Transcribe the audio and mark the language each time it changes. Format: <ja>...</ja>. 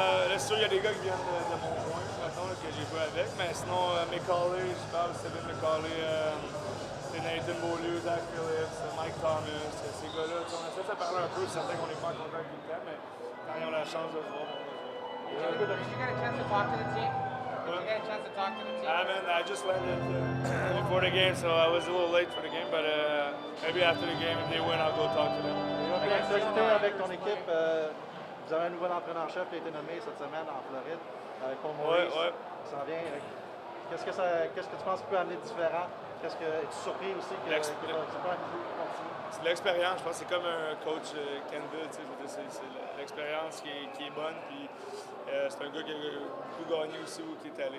<fr>Là, c'est sûr, il y a des gars qui viennent de mon coin, mettons, que j'ai joué avec, mais sinon, McCauley, je parle, Steven McCauley, Nathan Beaulieu, Zach Phillips, Mike Thomas, ces gars-là. On essaie de se parler un peu, c'est certain qu'on n'est pas en contact tout le temps, mais quand ils ont la chance de se voir, on va se voir.</fr> <en>Did you get a chance to talk to the team? Did you get a chance to talk to the team? I just landed before the game, so I was a little late for the game, but maybe after the game, if they win, I'll go talk to them.</en> <fr>Puis l'actualité avec ton équipe, vous avez un nouvel entraîneur-chef qui a été nommé cette semaine en Floride, Paul Maurice. Ouais. Ça s'en vient. Qu'est-ce que tu penses qu'il peut amener de différent? Qu'est-ce que es-tu surpris aussi que c'est pas un niveau continu? C'est l'expérience, je pense que c'est comme un coach Canville, c'est l'expérience qui est bonne, puis c'est un gars qui a beaucoup gagné aussi où il est allé.</fr>